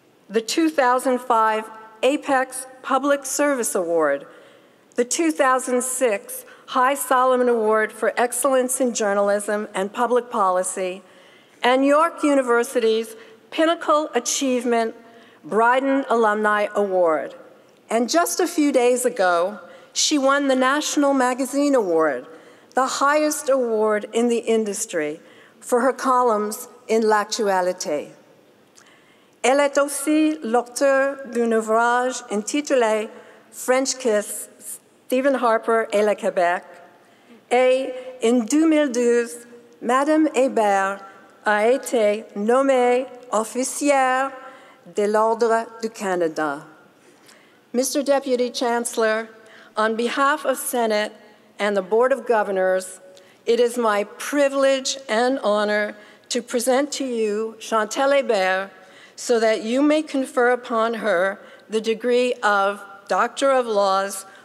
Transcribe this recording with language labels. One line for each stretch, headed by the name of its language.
English: the 2005 Apex Public Service Award, the 2006 High Solomon Award for Excellence in Journalism and Public Policy, and York University's Pinnacle Achievement Bryden Alumni Award. And just a few days ago, she won the National Magazine Award, the highest award in the industry, for her columns in L'Actualité.
French: Elle est aussi l'auteur d'un ouvrage intitulé French Kiss, Stephen Harper et le Québec. Et en 2012, Madame Hébert a été nommée officière de l'Ordre du Canada.
English: Mr. Deputy Chancellor, on behalf of Senate and the Board of Governors, it is my privilege and honor to present to you Chantal Hébert so that you may confer upon her the degree of Doctor of Laws,